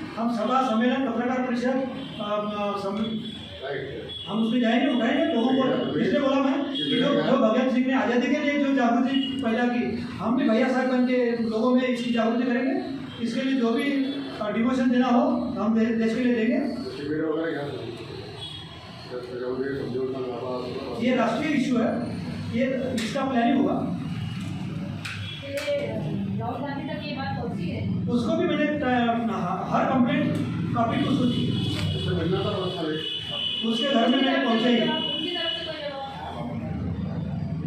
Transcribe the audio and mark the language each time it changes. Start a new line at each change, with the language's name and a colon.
Hindi: हम सभा सम्मेलन, पत्रकार परिषद, राइट। हम उसमें जाएंगे, उठाएंगे लोगों को। इसलिए बोला मैं कि जो भगत सिंह ने आज़ादी के लिए जो जागृति पैदा की, हम भी भैया साहब बन के लोगों में इसकी जागृति करेंगे। इसके लिए जो भी डिमोशन देना हो हम देश के लिए देंगे।
Marathi: शिबिर वगैरह घ्या तुम्ही. त्याच्यामध्ये समजावून सांगा.
Hindi: ये राष्ट्रीय इशू है, ये इसका प्लानिंग होगा। ये राहुल उसको भी मैंने हर कंप्लेंट कॉपी को उसको दी। उससे मिलना था व्यवस्था नहीं। उसके घर में मैंने पहुंचाई। उनकी तरफ से कोई जवाब